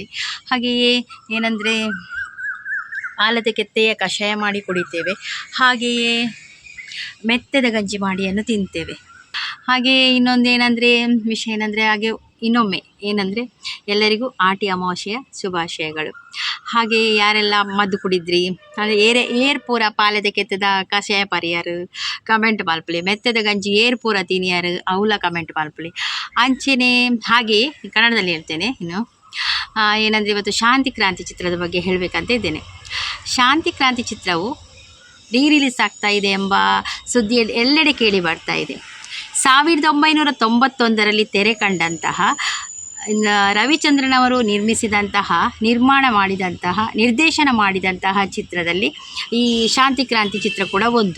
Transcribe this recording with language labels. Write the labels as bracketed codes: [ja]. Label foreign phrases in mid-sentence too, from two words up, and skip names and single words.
[kn] ಹಾಗೆಯೇ ಏನಂದರೆ ಆಲದ ಕೆತ್ತೆಯ ಕಷಾಯ ಮಾಡಿ ಕುಡಿತೇವೆ, ಹಾಗೆಯೇ ಮೆತ್ತದ ಗಂಜಿ ಮಾಡಿಯನ್ನು ತಿಂತೇವೆ. ಹಾಗೆಯೇ ಇನ್ನೊಂದು ಏನಂದರೆ ವಿಷಯ ಏನಂದರೆ ಹಾಗೆ ಇನ್ನೊಮ್ಮೆ ಏನಂದರೆ ಎಲ್ಲರಿಗೂ ಆಟಿ ಅಮಾವಾಸ್ಯೆಯ ಶುಭಾಶಯಗಳು. ಹಾಗೆಯೇ ಯಾರೆಲ್ಲ ಮದ್ದು ಕುಡಿದ್ರಿ ಅಂದರೆ [tcy] ಏರ್ ಪೂರ ಪಾಲೆದ ಕೆತ್ತದ ಕಷಾಯ ಪರಿಯಾರು ಕಮೆಂಟ್ ಮಲ್ಪಲಿ, ಮೆತ್ತದ ಗಂಜಿ ಏರ್ ಪೂರ ತಿನಿಯಾರು ಅವಲ ಕಮೆಂಟ್ ಮಲ್ಪಲಿ ಅಂಚೆನೆ. [kn] ಹಾಗೆಯೇ ಕನ್ನಡದಲ್ಲಿ ಹೇಳ್ತೇನೆ ಇನ್ನು ಏನಂದರೆ ಇವತ್ತು ಶಾಂತಿ ಕ್ರಾಂತಿ ಚಿತ್ರದ ಬಗ್ಗೆ ಹೇಳಬೇಕಂತ ಇದ್ದೇನೆ. ಶಾಂತಿ ಕ್ರಾಂತಿ ಚಿತ್ರವು ರಿಲೀಸ್ ಆಗ್ತಾ ಇದೆ ಎಂಬ ಸುದ್ದಿ ಎಲ್ಲೆಡೆ ಕೇಳಿ ಬರ್ತಾ ಇದೆ. 1991ರಲ್ಲಿ ತೆರೆ ಕಂಡಂತಹ ರವಿಚಂದ್ರನ್ ಅವರು ನಿರ್ಮಾಣ ಮಾಡಿದಂತಹ ನಿರ್ದೇಶನ ಮಾಡಿದಂತಹ ಚಿತ್ರದಲ್ಲಿ ಈ ಶಾಂತಿ ಕ್ರಾಂತಿ ಚಿತ್ರ ಕೂಡ ಒಂದು.